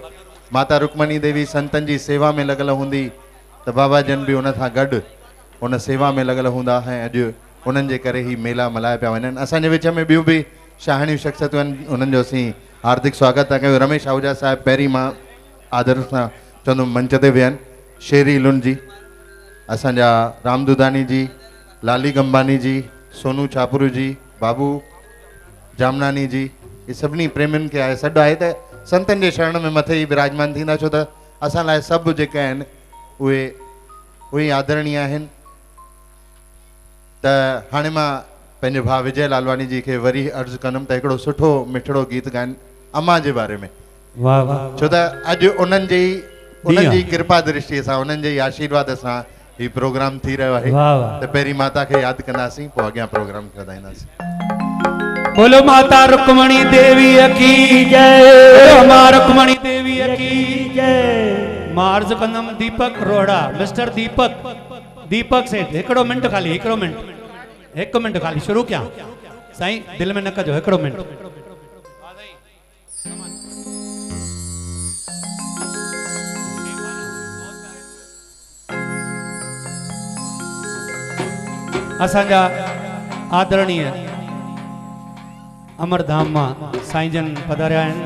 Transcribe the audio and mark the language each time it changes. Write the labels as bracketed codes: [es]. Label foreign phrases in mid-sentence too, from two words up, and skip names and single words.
[sd] माता रुक्मणी देवी संतनि जी सेवा में लॻल हूंदी त बाबा जन बि उन सां गॾु उन सेवा में लॻल हूंदा ऐं अॼु उन्हनि जे करे ही मेला मल्हाया पिया वञनि। असांजे विच में ॿियूं बि शाहिणियूं शख़्सियतूं आहिनि उन्हनि जो असीं हार्दिक स्वागत था कयूं। रमेश आहूजा साहिब पहिरीं मां आदर सां चवंदुमि मंच ते वियनि। शेरी लुन जी असांजा राम दुधानी जी लाली गंबानी जी सोनू छापुरू जी बाबू जामनानी जी ये सभिनी प्रेमियुनि खे आहे सॾु आहे त संतनि जे शरण में मथे ई विराजमान थींदा छो त असां लाइ सभु जेके आहिनि उहे आदरणीय आहिनि। त हाणे मां पंहिंजे भाउ विजय लालवानी जी खे वरी अर्ज़ु कंदुमि त हिकिड़ो सुठो मिठड़ो गीत ॻाइनि अम्मा जे बारे में। वाह वाह छो त अॼु उन्हनि जी कृपा दृष्टि सां उन्हनि जे आशीर्वाद सां ही प्रोग्राम थी रहियो आहे। वाह वाह त पहिरीं माता खे यादि कंदासीं पोइ अॻियां प्रोग्राम खे वधाईंदासीं। [hi] बोलो माता रुक्मणी देवी की जय बोलो मां रुक्मणी देवी की जय [sd] मार्ज कंदम दीपक रोड़ा मिस्टर दीपक सेठ हिकिड़ो मिंट खाली हिकु मिंट खाली शुरू कयां साईं दिल में न कजो हिकिड़ो मिंट असांजा आदरणीय अमरधाम मां साईं जन पधारिया आहिनि